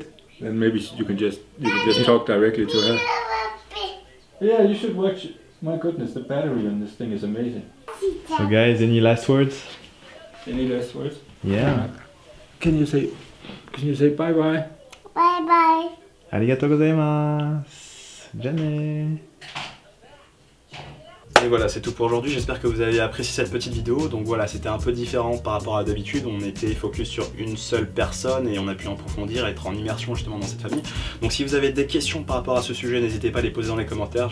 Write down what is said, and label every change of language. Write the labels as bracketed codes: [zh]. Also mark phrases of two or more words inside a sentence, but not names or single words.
[en] And maybe you can just talk directly to her. Yeah, you should watch. My goodness, the battery on this thing is amazing. So guys, any last words? Any last words? Yeah. Can you say bye bye? Bye bye. [ja] Arigatou gozaimasu. [en] Jane. [fr] Et voilà, c'est tout pour aujourd'hui. J'espère que vous avez apprécié cette petite vidéo. Donc voilà, c'était un peu différent par rapport à d'habitude. On était focus sur une seule personne et on a pu approfondir, être en immersion justement dans cette famille. Donc si vous avez des questions par rapport à ce sujet, n'hésitez pas à les poser dans les commentaires.